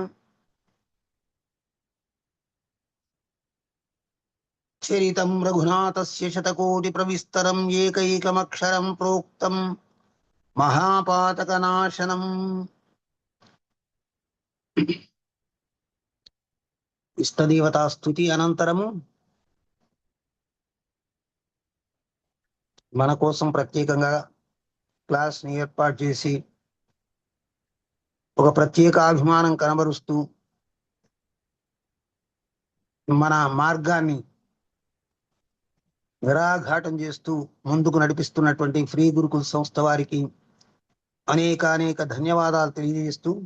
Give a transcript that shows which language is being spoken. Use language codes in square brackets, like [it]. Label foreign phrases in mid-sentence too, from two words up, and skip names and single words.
[sa] चरितं रघुनाथस्य शतकोटिप्रविस्तरं एकैकमक्षरं प्रोक्तं महापातकनाशनम्। इष्टदेवता स्तुति [te] अनंतरము మన కోసం ప్రత్యేకంగా క్లాస్ ని ఏర్పాటు చేసి ఒక ప్రత్యేక అభిమానం కనబరుస్తూ మన మార్గాన్ని నిరాఘాటం చేస్తూ ముందుకు నడిపిస్తున్నటువంటి ఫ్రీ గురుకుల్ సంస్థ వారికి అనేక ధన్యవాదాలు తెలియజేస్తూ